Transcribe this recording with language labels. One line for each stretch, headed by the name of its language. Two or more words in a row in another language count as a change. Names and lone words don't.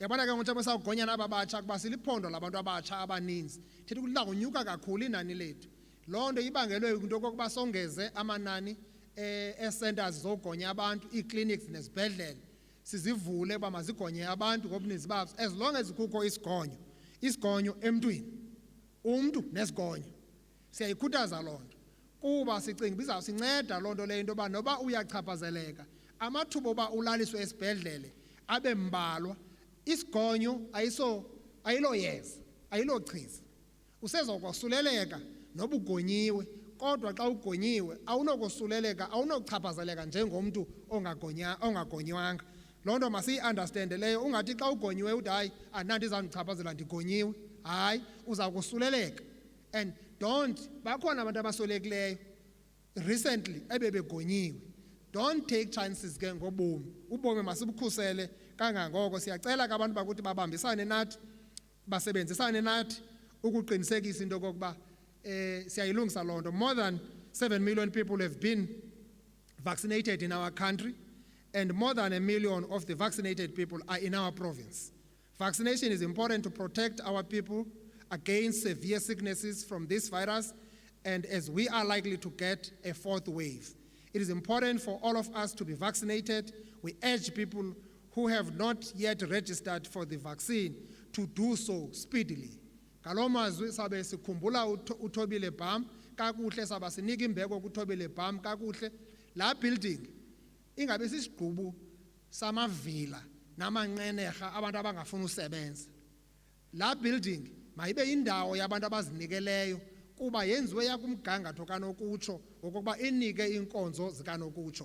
Xhosa: Yabona ke ngoku besawugonya naba batsha kuba siliphondo labantu abatsha abaninzi. Thithi kulida kunyuka kakhulu inani lethu. Loo nto ibangelwe into kokuba songeze amanani centers zogonya abantu, ii-clinics nezibhedlele. Sizivule uba mazigonye abantu ngobuninzi babo
English: as long as
Xhosa: kukho isigonyo emntwini. Umntu nesigonyo. Siyayikhuthaza loo nto. Kuba sicinga bizawusinceda loo nto leyo into yoba noba uyachaphazeleka, amathuba oba ulaliswe esibhedlele abe mbalwa. Isigonyo ayiloyeza, ayilochiza. Usezokosuleleka noba ugonyiwe, kodwa xa ugonyiwe awunokosuleleka, awunochaphazeleka njengomntu ongagonywanga. Loo nto masiyi-understande leyo, ungathi xa ugonyiwe uthi hayi andinanto izawundichaphazela ndigonyiwe. Hayi, uza kusuleleka. And bakhona abantu abasolekileyo recently ebebegonyiwe.
English: Don't take chances
Xhosa: ke ngobomi. Ubomi masibukhusele kangangoko. Siyacela ke abantu bakuthi babambisane nathi, basebenzisane nathi ukuqinisekisa into kokuba siyayilungisa loo nto.
English: More than 7 million people have been vaccinated in our country, and more than 1 million of the vaccinated people are in our province. Vaccination is important to protect our people against severe sicknesses from this virus, and as we are likely to get a fourth wave. It is important for all of us to be vaccinated. We urge people who have not yet registered for the vaccine to do so speedily.
Xhosa: Ngaloo mazwi sabe sikhumbula uThobile Bham kakuhle, sabe sinika imbeko kuThobile Bham kakuhle. La building ingabe sisigqubu samavila namanqenerha abantu abangafuna usebenza. La building mayibe indawo yabantu abazinikeleyo kuba yenziwe yakumgangatho kanokutsho ngokuba inike inkonzo zikanokutsho.